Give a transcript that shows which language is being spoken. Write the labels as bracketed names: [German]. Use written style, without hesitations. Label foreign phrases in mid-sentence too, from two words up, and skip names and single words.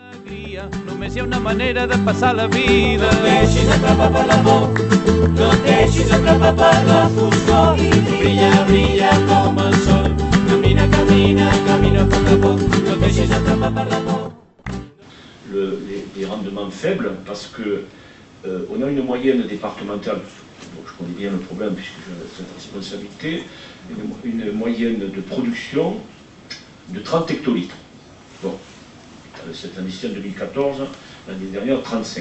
[Catalan] cria, només hi ha una manera de passar la vida. No et deixis atrapar per l'amor, no et deixis atrapar per la foscor i brilla, brilla com el sol. Camina, camina, camina a poc a poc, no et deixis atrapar per l'amor. [French] Les rendements faibles parce que on a une moyenne départementale, donc je connais bien le problème puisque j'ai cette responsabilité, une moyenne de production de 30 hectolitres. Bon, cette année-ci en 2014, l'année dernière 35.